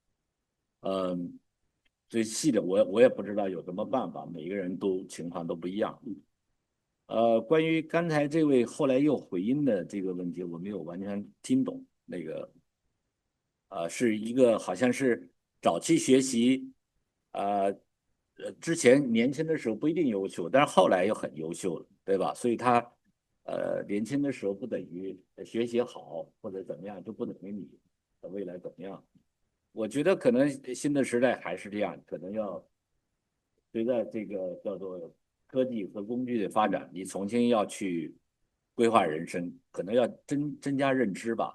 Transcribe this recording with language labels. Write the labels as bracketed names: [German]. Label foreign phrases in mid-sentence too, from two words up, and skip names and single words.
[Chinese] 最細的我也不知道有什麼辦法，每個人都情況都不一樣。關於剛才這位後來又回音的這個問題，我沒有完全聽懂。那個是一個好像是早期學習之前年轻的时候不一定优秀，但是后来又很优秀了，对吧？所以他年轻的时候不等于学习好或者怎么样，就不等于你的未来怎么样。我觉得可能新的时代还是这样，可能要随着这个叫做科技和工具的发展，你重新要去规划人生，可能要增加认知吧。